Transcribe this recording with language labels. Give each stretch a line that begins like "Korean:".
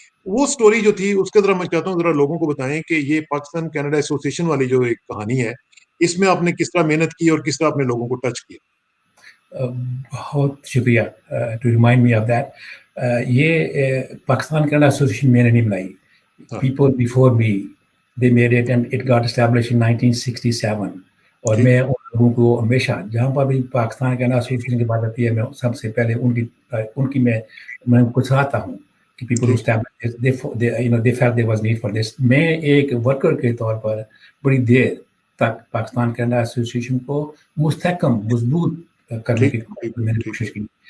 Urdu: وہ سٹوری جو تھی اس کے ذرا میں چاہتا ہوں ذرا لوگوں کو بتائیں کہ یہ پاکستان کینیڈا ایسوسیشن والی جو ایک کہانی ہے, اس میں آپ نے کس طرح محنت کی اور کس طرح اپنے لوگوں کو ٹچ کیا. بہت شکریہ
English: To remind me of that.
Urdu: یہ پاکستان کینیڈا ایسوسیشن میں نے نہیں بنائی.
English: People before me they made it and it got establish in 1967.
Urdu: اور میں ان لوگوں کو ہمیشہ جہاں پر بھی پاکستان کینیڈا ایسوسیشن کی بات آتی ہے, میں سب سے پہلے ان کی میں ان کو چاہتا ہوں کہ
English: People they felt there was need for this.
Urdu: میں ایک ورکر کے طور پر بڑی دیر تک پاکستان کینیڈا ایسوسیشن کو مستحکم مضبوط کرنے کی میں نے کوشش کی.